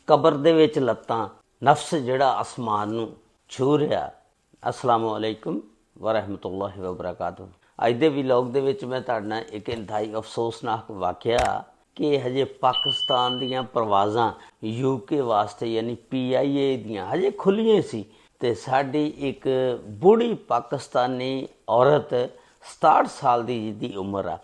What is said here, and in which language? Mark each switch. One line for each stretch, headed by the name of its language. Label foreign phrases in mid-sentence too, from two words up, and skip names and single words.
Punjabi: قبر دے وچ لتاں، نفس جیہڑا آسمان نوں چھو رہیا.
Arabic: السلام عليكم ورحمة الله وبركاته.
Punjabi: اج دے ولاگ دے وچ میں تہاڈے نال ایک انتہائی افسوسناک واقعہ کہ ہجے پاکستان دیاں پروازاں یوکے واسطے یعنی PIA دیاں ہجے کھلیاں سی تے ساڈی ایک بوڑھی پاکستانی عورت 67 سال کی جہدی عمر آ.